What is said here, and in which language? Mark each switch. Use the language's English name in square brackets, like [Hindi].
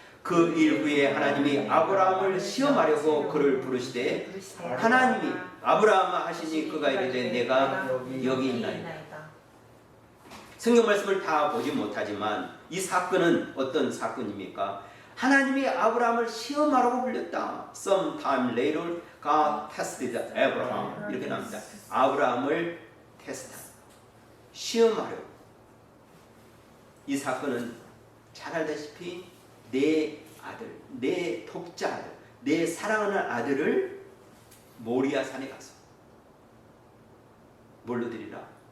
[Korean] 그 일 후에 하나님이 아브라함을 시험하려고 그를 부르시되 하나님이 아브라함아 하시니 그가 이르되 내가 여기 있나이다. 성경 말씀을 다 보지 못하지만 이 사건은 어떤 사건입니까? 하나님이 아브라함을 시험하라고 불렸다. [English] Sometime later God tested Abraham [Korean] 이렇게 나옵니다. 아브라함을 테스트하다. 시험하려고. 이 사건은 잘 알다시피 내 아들, 내 독자 아들, 내 사랑하는 아들을 모리아 산에 가서 뭘로 드리라?